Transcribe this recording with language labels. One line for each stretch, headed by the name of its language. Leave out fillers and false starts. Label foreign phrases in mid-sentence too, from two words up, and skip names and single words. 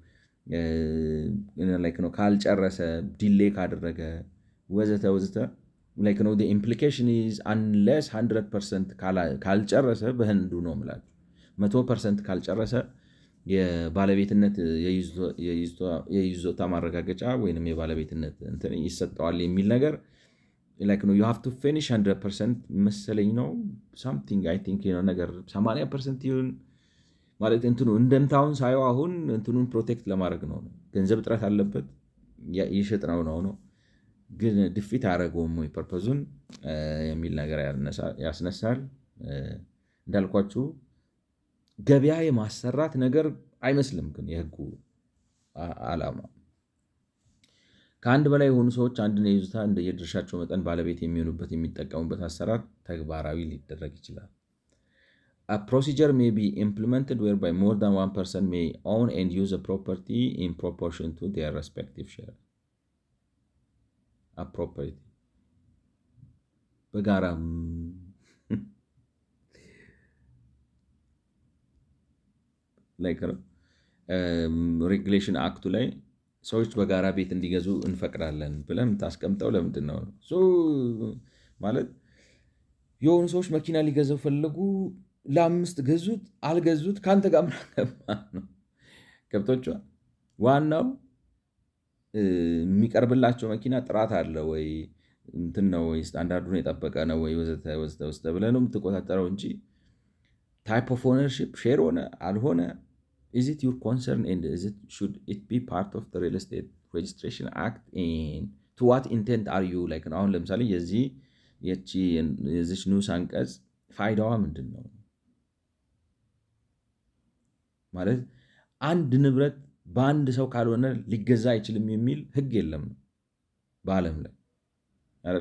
Amharic: ካልጨረሰ ዲሌ ካደረገ ወዘተ ወዘተ
English: implication is unless
Amharic: 100% ካልጨረሰ በህንዱ ነው የምላችሁ 100% ካልጨረሰ የባለቤትነት የይዞታ ማረጋገጫ ወይም የባለቤትነት እንትን ይሰጠዋል የሚል ነገር
English: you have to finish
Amharic: 100% መሰለኝ ነው
English: something I think
Amharic: ነገር 80% ይሁን ማለት እንትኑ እንደምታውን ሳየው አሁን እንትኑን ፕሮቴክት ለማድረግ ነው። ገንዘብ እጥረት አለበት ይሽጥ ነው ግን ድፊት አያደርገውም ወይ ፐርፐዙን የሚል ነገር ያስነሳል። እንዳልኳችሁ ገበያ የማሰራት ነገር አይመስልም። ግን የህጉ ዓላማ ከአንድ በላይ የሆኑ ሰዎች አንድን የይዞታ እንደየድርሻቸው መጠን ባለቤት የሚሆኑበት የሚጠቀሙበት አሰራር ተግባራዊ ሊደረግ ይችላል።
English: A procedure may be implemented whereby more than one person may own and use a property in proportion to their respective share. A property
Amharic: በጋራ ሬጉሌሽን አክቱ ላይ ሰዎች በጋራ ቤት እንዲገዙ እንፈቅዳለን ብለን የምታስቀምጠው ለምንድን ነው? ማለት የሆኑ ሰዎች መኪና ሊገዛው ፈለጉ፣ ለ5 ገዙት፣ አልገዙት ከአንተ ጋር ምን አገባ ነው። ገብቶቿል። ዋናው የሚቀርብላቸው መኪና ጥራት አለ ወይ እንትን ነው ወይ ስታንዳርዱን የጠበቀ ነው ወይ ወዘተ ወዘተ ብለህ ነው የምትቆጣጠረው እንጂ
English: type of ownership share
Amharic: ሆነ አልሆነ
English: is it your concern and should it be part of the real estate registration act and to what intent are you
Amharic: አሁን ለምሳሌ የዚች ንዑስ አንቀጽ ፋይዳዋ ምንድን ነው? ማለት አንድ ንብረት በአንድ ሰው ካልሆነ ሊገዛ አይችልም የሚል ህግ የለም በዓለም ላይ አይደለ?